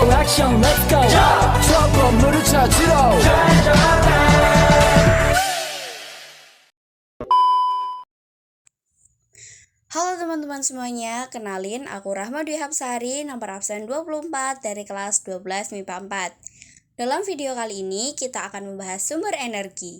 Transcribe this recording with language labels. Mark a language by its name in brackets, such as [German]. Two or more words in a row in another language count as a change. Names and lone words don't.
[Korean] 액션 [English] let's go [Korean] 저 건물을 찾으러 [Indonesian] Halo teman-teman semuanya, kenalin aku Rahma Dwi Hapsari, nomor absen 24 dari kelas 12 MIPA 4. Dalam video kali ini kita akan membahas sumber energi.